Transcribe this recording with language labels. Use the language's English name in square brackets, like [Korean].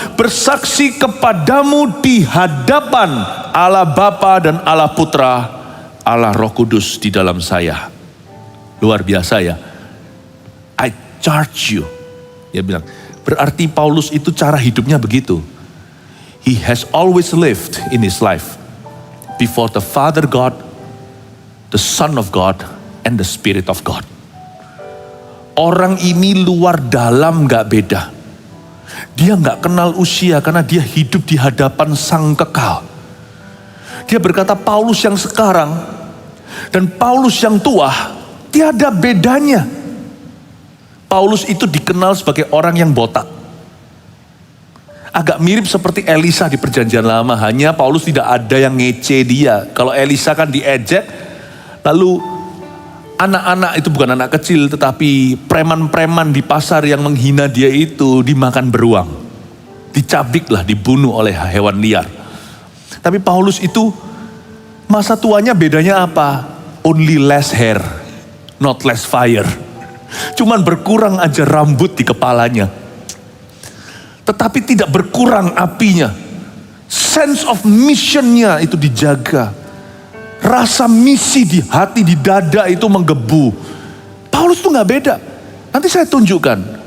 [Indonesian] Bersaksi kepadamu di hadapan Allah Bapa dan Allah Putra. Allah Roh Kudus di dalam saya. Luar biasa ya. [English] I charge you. [Indonesian] Dia bilang. Berarti Paulus itu cara hidupnya begitu. [English] He has always lived in his life before the Father God, the Son of God, and the Spirit of God. [Indonesian] Orang ini luar dalam gak beda. Dia gak kenal usia karena dia hidup di hadapan Sang Kekal. Dia berkata Paulus yang sekarang dan Paulus yang tua tiada bedanya. Paulus itu dikenal sebagai orang yang botak. Agak mirip seperti Elisa di Perjanjian Lama. Hanya Paulus tidak ada yang ngece dia. Kalau Elisa kan diejek. Lalu anak-anak itu bukan anak kecil. Tetapi preman-preman di pasar yang menghina dia itu dimakan beruang. Dicabik lah, dibunuh oleh hewan liar. Tapi Paulus itu masa tuanya bedanya apa? [English] Only less hair, not less fire. [Indonesian] Cuman berkurang aja rambut di kepalanya. Tetapi tidak berkurang apinya. Sense of missionnya itu dijaga. Rasa misi di hati, di dada itu menggebu. Paulus tuh gak beda. Nanti saya tunjukkan.